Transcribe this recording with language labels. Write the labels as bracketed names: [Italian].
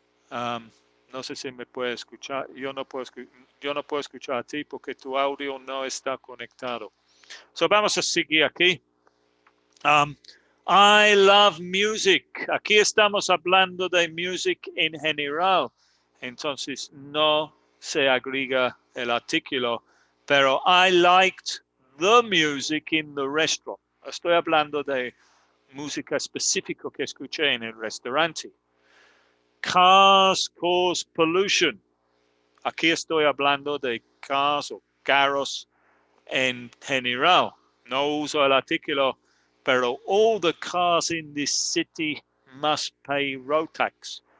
[Spanish] No sé si me puede escuchar. Yo no puedo escuchar a ti porque tu audio no está conectado. So vamos a seguir aquí. [English] I love music. [Spanish] Aquí estamos hablando de music en general. Entonces no se agrega el artículo [English] Pero I liked the music in the restaurant. [Spanish] Estoy hablando de música específica que escuché en el restaurante. [English] Cars cause pollution. [Spanish] Aquí estoy hablando de cars o carros en general. No uso el artículo, pero [English] all the cars in this city must pay road tax.